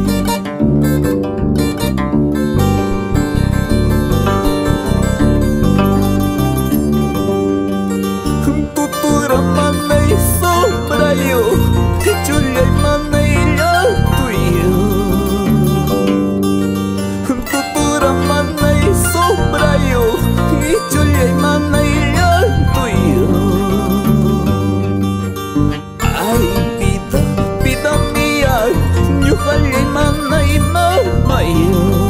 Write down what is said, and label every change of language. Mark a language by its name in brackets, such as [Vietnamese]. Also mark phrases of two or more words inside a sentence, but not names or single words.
[Quechua] Tutura manay sobrayo chullay manay tuyo. Tutura manay sobrayo chullay manay tuyo. [Spanish] Ay, vida, vida mía, [Quechua] ñuqallay manay mamayo.